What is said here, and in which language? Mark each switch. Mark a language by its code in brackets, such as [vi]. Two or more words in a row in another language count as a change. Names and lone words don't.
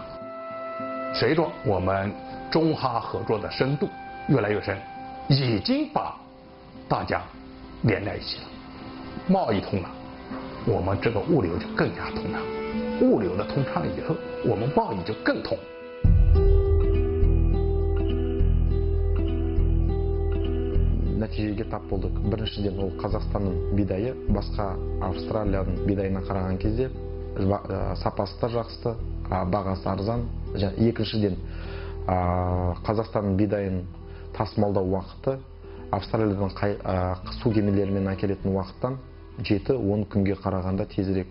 [zh] 随着我们中哈合作的深度越来越深，已经把大家连在一起了。贸易通了，我们这个物流就更加通畅。物流的通畅以后，我们贸易就更通。 [kk] нәтижеге тап болдық. Біріншіден ол Қазақстанның бидайы басқа Австралияның бидайына қараған кезде сапасы да жақсы, бағасы арзан. Екіншіден Қазақстанның бидайын тасымалдау уақыты Австралиядан су кемелерімен әкелетін уақыттан 7-10 күнге қарағанда тезірек.